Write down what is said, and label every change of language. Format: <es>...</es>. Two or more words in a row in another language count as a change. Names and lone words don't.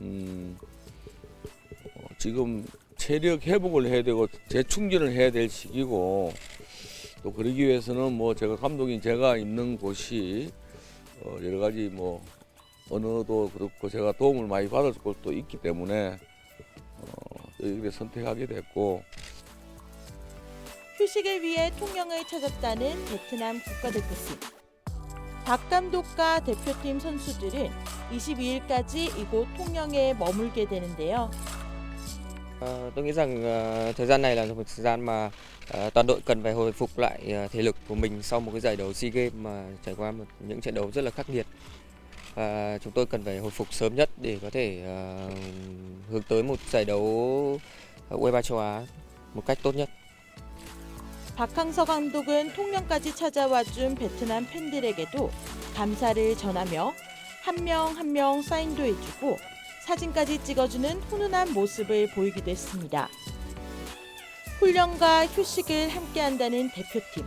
<ko>지금 체력 회복을 해야 되고 재충전을 해야 될 시기고 또 그러기 위해서는 제가 감독인 제가 있는 곳이 여러 가지 언어도 그렇고 제가 도움을 많이 받을 것도 있기 때문에 여기를 선택하게 됐고 휴식을 위해 통영을 찾았다는 베트남 국가대표팀. 박 감독과 대표팀 선수들은 22일까지 이곳 통영에 머물게 되는데요.</ko> <vi>Tôi nghĩ rằng thời gian này là một thời gian mà toàn đội cần phải hồi phục lại thể lực của mình sau một cái giải đấu SEA Games mà trải qua những trận đấu rất là khắc nghiệt. Và chúng tôi cần phải hồi phục sớm nhất để có thể hướng tới một giải đấu U23 châu Á một cách tốt nhất.</vi> <ko>박항서 감독은 통영까지 찾아와 준 베트남 팬들에게도 감사를 전하며 한 명 한 명 사인도 해주고 사진까지 찍어주는 훈훈한 모습을 보이기도 했습니다. 훈련과 휴식을 함께한다는 대표팀.</ko>